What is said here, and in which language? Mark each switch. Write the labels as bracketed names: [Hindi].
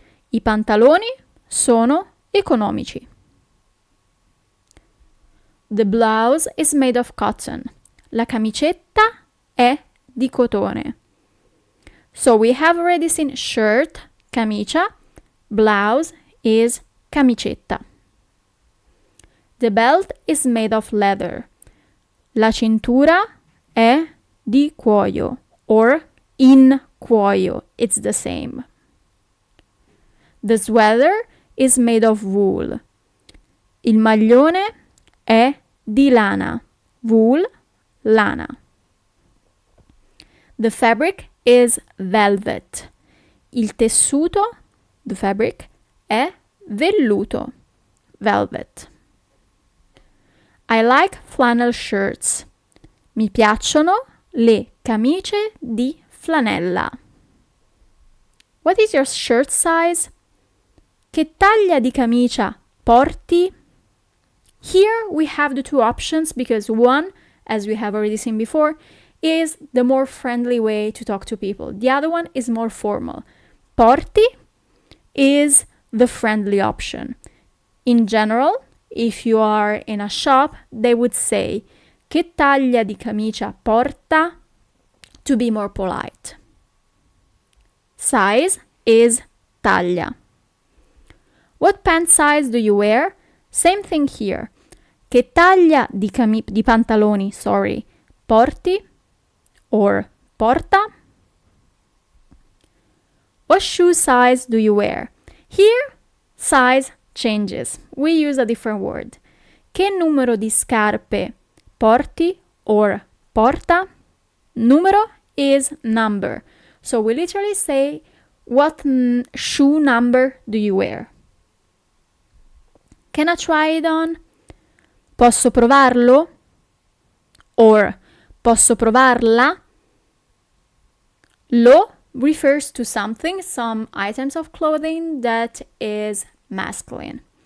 [Italian] I pantaloni sono economici. [English] The blouse is made of cotton. [Italian] La camicetta è di cotone. [English] So we have already seen shirt, camicia, blouse is camicetta. The belt is made of leather. [Italian] La cintura è di cuoio or in cuoio. [English] It's the same. The sweater is made of wool. [Italian] Il maglione è di lana. Wool, lana. [English] The fabric is velvet. [Italian] Il tessuto, [English] the fabric, [Italian] è velluto. Velvet. [English] I like flannel shirts. [Italian] Mi piacciono le camicie di flanella. [English] What is your shirt size? [Italian] Che taglia di camicia porti? [English] Here we have the two options because one, as we have already seen before, is the more friendly way to talk to people. The other one is more formal. Porti is the friendly option. In general, if you are in a shop, they would say [Italian] che taglia di camicia porta [English] to be more polite. Size is taglia. What pant size do you wear? Same thing here. [Italian] Che taglia di pantaloni, porti or porta? [English] What shoe size do you wear? Here, size changes. We use a different word. [Italian] Che numero di scarpe porti or porta? [English] Numero is number. So we literally say, what shoe number do you wear? Can I try it on? [Italian] Posso provarlo? [English] Or [Italian] posso provarla? [English] Lo refers to something, some items of clothing that is masculine.